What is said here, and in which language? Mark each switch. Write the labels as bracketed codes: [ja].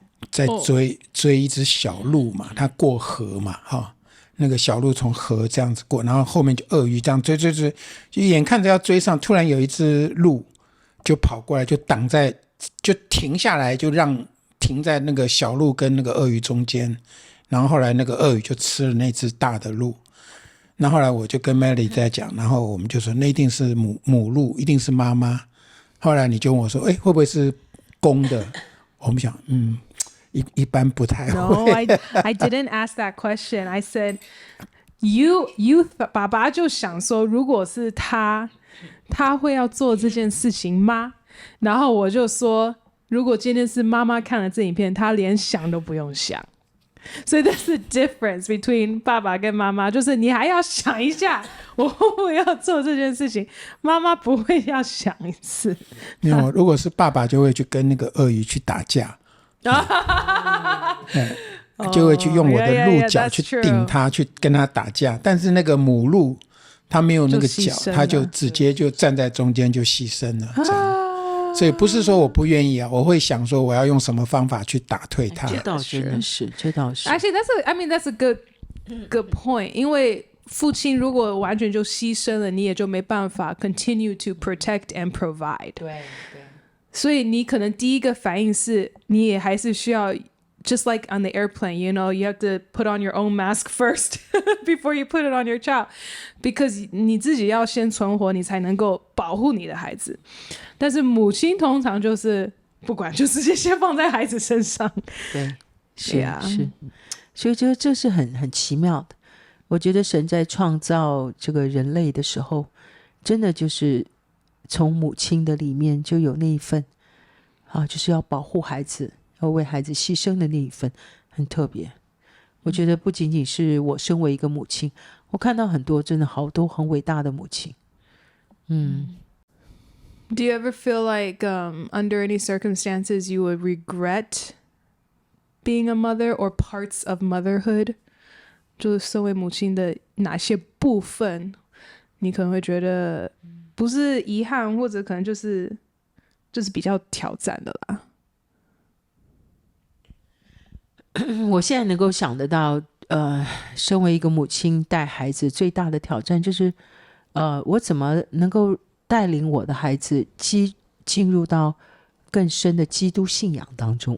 [zh] 在追一只小鹿嘛，它过河嘛，那个小鹿从河这样子过，然后后面就鳄鱼这样追，就眼看着要追上，突然有一只鹿就跑过来，就停下来，就让停在那个小鹿跟那个鳄鱼中间，然后后来那个鳄鱼就吃了那只大的鹿。那后来我就跟 Melly 在讲，然后我们就说那一定是母鹿，一定是妈妈。后来你就问我说会不会是公的？我们想一般不太会。 [en] No, I didn't ask that question. I said you [zh] 爸爸就想说如果是他会要做这件事情吗？然后我就说如果今天是妈妈看了这影片，她连想都不用想。所以 [en] that's the difference between [zh] 爸爸跟妈妈，就是你还要想一下我会不会要做这件事情，妈妈不会要想一次。没有，如果是爸爸就会去跟那个鳄鱼去打架就会去用我的鹿角去顶它，去跟它打架。但是那个母鹿它没有那个角，它就直接就站在中间就牺牲了这样。所以不是说我不愿意我会想说我要用什么方法去打退它。这倒真的是，这倒是。 [en] Actually, that's a good point. [zh] 因为父亲如果完全就牺牲了，你也就没办法 [en] continue to protect and provide。 [zh] 对。所以你可能第一个反应是，你也还是需要 [en] just like on the airplane, you know, you have to put on your own mask first before you put it on your child, [zh] because 你自己要先存活，你才能够保护你的孩子。但是母亲通常就是不管，就直接先放在孩子身上。对，是，所以这是很奇妙的。我觉得神在创造这个人类的时候，真的就是从母亲的里面就有那一份就是要保护孩子，要为孩子牺牲的那一份，很特别。我觉得不仅仅是我身为一个母亲，我看到很多真的好多很伟大的母亲。 [en] Do you ever feel like under any circumstances you would regret being a mother or parts of motherhood? [zh] 就是身为母亲的哪些部分你可能会觉得不是遗憾，或者可能就是比较挑战的啦。我现在能够想得到身为一个母亲带孩子最大的挑战就是我怎么能够带领我的孩子进入到更深的基督信仰当中。